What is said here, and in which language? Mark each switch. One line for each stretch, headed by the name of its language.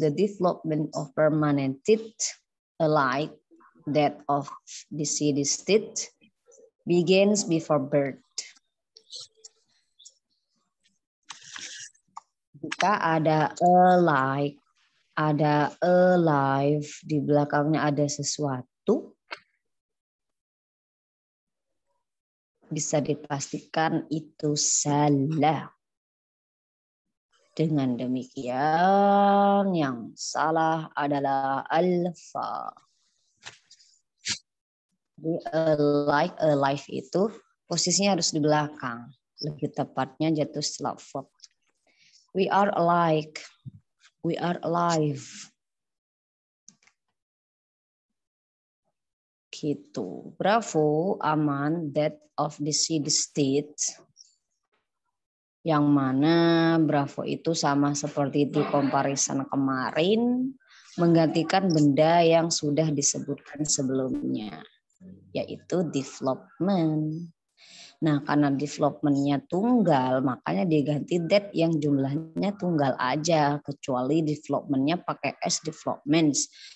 English: The development of permanent teeth alike that of deciduous teeth begins before birth.
Indonesian: Jika ada alike, ada alive, di belakangnya ada sesuatu, bisa dipastikan itu salah. Dengan demikian, yang salah adalah alfa. Like, alive itu posisinya harus di belakang. Lebih tepatnya jatuh setelah verb.
English: We are alike. We are alive.
Indonesian: Gitu.
English: Bravo,
Indonesian: aman,
English: that of the city state.
Indonesian: Yang mana Bravo itu sama seperti di comparison kemarin, menggantikan benda yang sudah disebutkan sebelumnya, yaitu development. Nah, karena development-nya tunggal, makanya diganti that yang jumlahnya tunggal aja, kecuali development-nya pakai S, developments.